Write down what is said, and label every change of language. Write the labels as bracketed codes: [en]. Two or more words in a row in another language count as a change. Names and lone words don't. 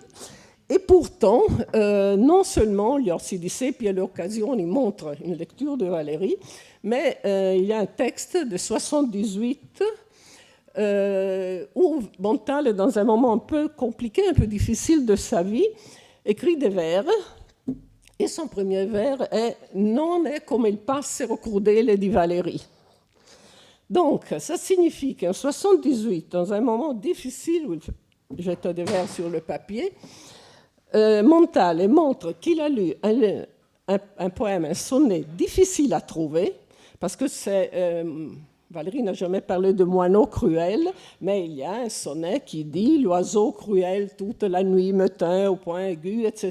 [fr] Et pourtant, non seulement Gli Orsi di Seppia, à l'occasion, il montre une lecture de Valéry, mais il y a un texte de 78 où Montale, dans un moment un peu compliqué, un peu difficile de sa vie, écrit des vers. Et son premier vers est « [it] Non è come il passero crudele di Valéry ». [fr] Donc, ça signifie qu'en 78, dans un moment difficile où il jette des vers sur le papier, Montale montre qu'il a lu un poème, un sonnet difficile à trouver, parce que Valéry n'a jamais parlé de moineau cruel, mais il y a un sonnet qui dit « L'oiseau cruel toute la nuit me tint au point aigu, etc.